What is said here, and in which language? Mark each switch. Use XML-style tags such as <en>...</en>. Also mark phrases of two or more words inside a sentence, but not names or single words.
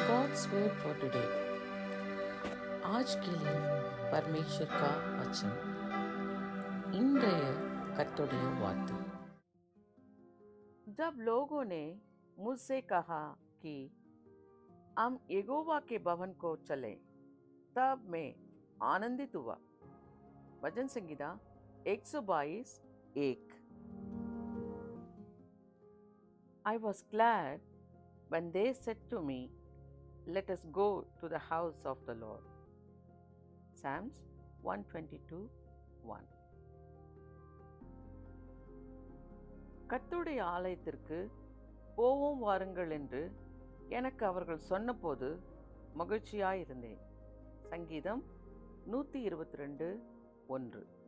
<en>God's word for today.</en> <hi>आज के लिए परमेश्वर का वचन</hi> <ta>இன்றைய கர்த்தருடைய வார்த்தை.</ta> <hi>जब लोगों ने मुझसे कहा कि हम यहोवा के भवन को चलें, तब मैं आनंदित हुआ. भजन संगीता 122:1.</hi> <en>I was glad when they said to me, "Let us go to the house of the Lord." Psalms 122:1.</en> <ta>கர்த்தருடைய ஆலயத்திற்கு போவோம் வாருங்கள் என்று எனக்கு அவர்கள் சொன்னபோது மகிழ்ச்சியாயிருந்தேன். சங்கீதம் 122:1.</ta>